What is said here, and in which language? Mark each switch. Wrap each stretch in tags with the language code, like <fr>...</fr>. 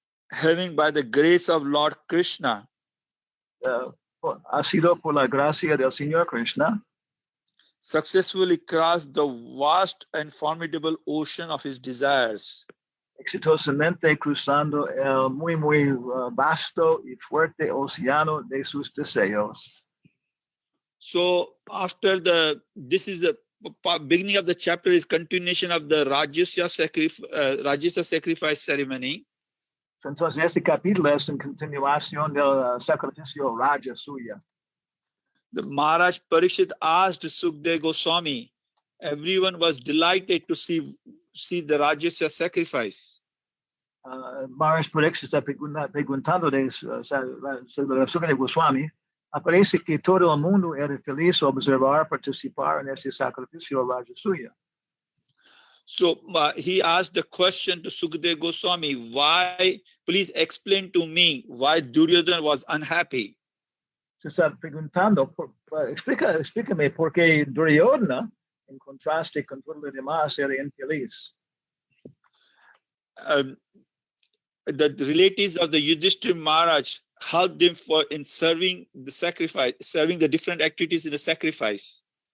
<en>Having by the grace of Lord Krishna</en> <es>Ha sido por la gracia del Señor Krishna</es> <en>successfully crossed the vast and formidable ocean of his desires.</en> <es>exitosamente cruzando el muy vasto y fuerte océano de sus deseos.</es> <en>So after this is the beginning of the chapter is continuation of the Rajasya sacrifice ceremony.</en> <es>Entonces, este capítulo es en continuación del sacrificio Rajasuya.</es> <en>The Maharaj Parikshit asked Sukdev Goswami. Everyone was delighted to see the Rajasya sacrifice.</en> <es>Maharaj Parikshit está preguntando de Sukadeva Goswami. Aparece que todo el mundo era feliz observar, participar en ese sacrificio Rajasuya.</es> <en>So he asked the question to Sukadeva Goswami, why, please explain to me why Duryodhana was unhappy.</en> <es>Se está preguntando, explícame por qué Duryodhana, en contraste con todo lo demás, era infeliz.</es> <en>The relatives of the Yudhishthira Maharaj helped him in serving the sacrifice, serving the different activities in the sacrifice.</en>